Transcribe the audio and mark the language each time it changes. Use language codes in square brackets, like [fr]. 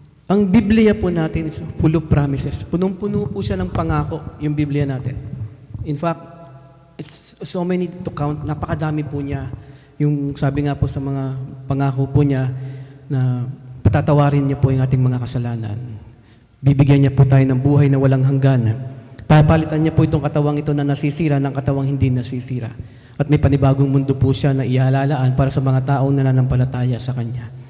[tl] Ang Biblia po natin [en] is full of promises. [tl] Punong-puno po siya ng pangako, yung Biblia natin. [en] In fact, it's so many to count. [tl] Napakadami po niya. Yung sabi nga po sa mga pangako po niya na patatawarin niya po yung ating mga kasalanan. Bibigyan niya po tayo ng buhay na walang hanggan. Papalitan niya po itong katawang ito na nasisira ng katawang hindi nasisira. At may panibagong mundo po siya na ihalalaan para sa mga taong nananampalataya sa Kanya.